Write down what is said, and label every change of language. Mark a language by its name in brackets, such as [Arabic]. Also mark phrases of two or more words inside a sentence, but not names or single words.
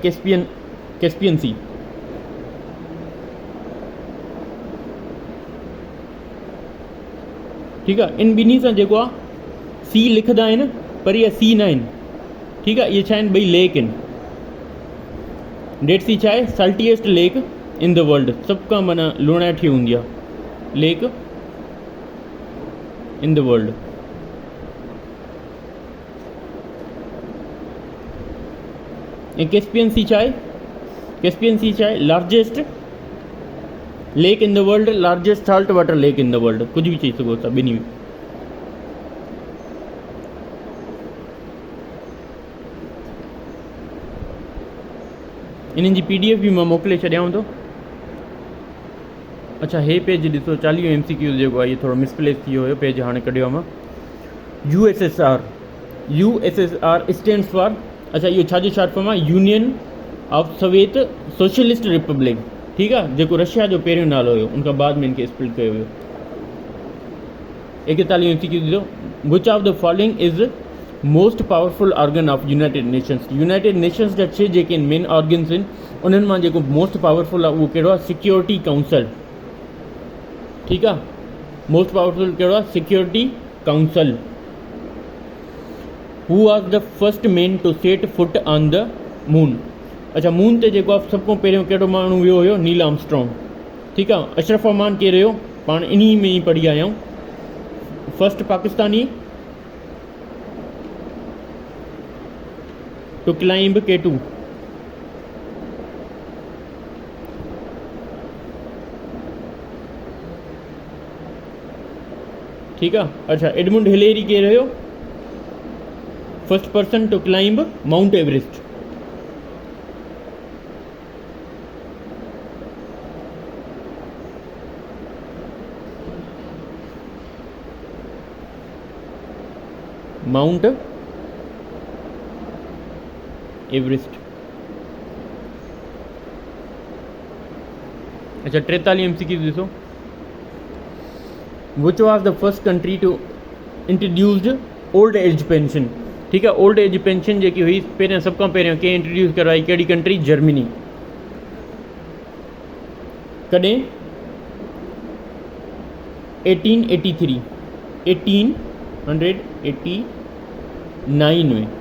[Sindhi] कैस्पियन सी। ठीकु आहे। इन ॿिन्ही सां जेको आहे सी लिखंदा आहिनि, पर इहे सी न आहिनि, ठीकु आहे। इहे छा आहिनि? ॿई लेक आहिनि। डेड सी छा आहे? [English] saltiest lake in the world, [Sindhi] सभ खां माना लूणाठी हूंदी आहे [English] lake in the world. [Sindhi] ऐं कैस्पियन सी छा आहे? कैस्पियन सी छा आहे? [English] largest lake in the world, largest salt water lake in the world, [Sindhi] कुझु बि चई सघो था ॿिन्ही में। इन्हनि जी PDF बि मां मोकिले छॾियांव थो। अच्छा, हे पेज ॾिसो, 40 MCQ जेको आहे इहो थोरो मिसप्लेस थी वियो हुयो, पेज हाणे कढियो आहे मां। [English] USSR stands for, [Sindhi] अच्छा इहो छाजो [English] short form [Sindhi] आहे? यूनियन ऑफ सोवियत सोशलिस्ट रिपब्लिक, ठीकु आहे, जेको रशिया जो पहिरियों नालो हुयो, उनखां बाद में इनखे स्प्लिट कयो हुयो। 41 MCQ ॾिसो, [English] which of the following is most powerful organ of United Nations. [Sindhi] यूनाइटेड नेशंस जा 6 जेके [English] main organs [Sindhi] आहिनि, उन्हनि मां जेको [English] most powerful [Sindhi] आहे उहो कहिड़ो आहे? सिक्योरिटी काउंसिल, ठीकु आहे। [English] most powerful [Sindhi] कहिड़ो आहे? [English] Security Council. Who was the first man to set foot on the moon. [Sindhi] अच्छा, मून ते जेको आहे सभ खां पहिरियों कहिड़ो माण्हू वियो हुयो? नील आर्मस्ट्रॉन्ग, ठीकु आहे। अशरफ अमान केरु हुयो? पाण इन्ही में ई पढ़ी आया आहियूं, [English] first Pakistani to climb K2. [Sindhi] ठीकु आहे। अच्छा, एडमुंड हिलेरी केरु हुयो? [English] first person to climb Mount Everest. माउंट एवरेस्ट। [Sindhi] अच्छा, 43 MCQ ॾिसो, [English] which was the first country to introduced old age pension, [Sindhi] ठीकु आहे। [English] old age pension [Sindhi] जेकी हुई पहिरियों, सभ खां पहिरियों कंहिं इंट्रोड्यूस करवाई? कहिड़ी कंट्री? जर्मनी। कॾहिं? 1883 1889 में।